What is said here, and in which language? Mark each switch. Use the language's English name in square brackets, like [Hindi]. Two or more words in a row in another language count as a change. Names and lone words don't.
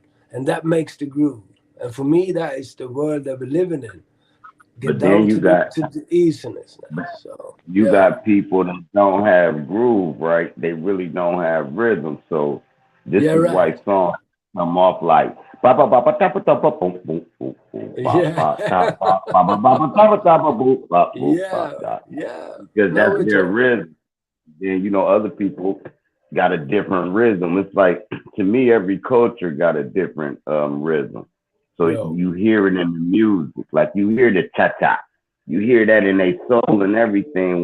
[English] And that makes the groove. And for me, that is the world that we're living in. Get down to the easiness. So you got people that don't have groove, right? They really don't have rhythm. So this is why come off like ba ba ba ba da ba da ba boom boom boom boom ba Yeah. ba da ba ba ba ba ba da ba da ba boom ba boom ba Yeah. da. Yeah. Because Now that's we're their talking. rhythm. Then other people got a different rhythm. It's like, to me, every culture got a different rhythm. So Yo. you hear it in the music, like you hear the cha cha, you hear that in their soul and everything.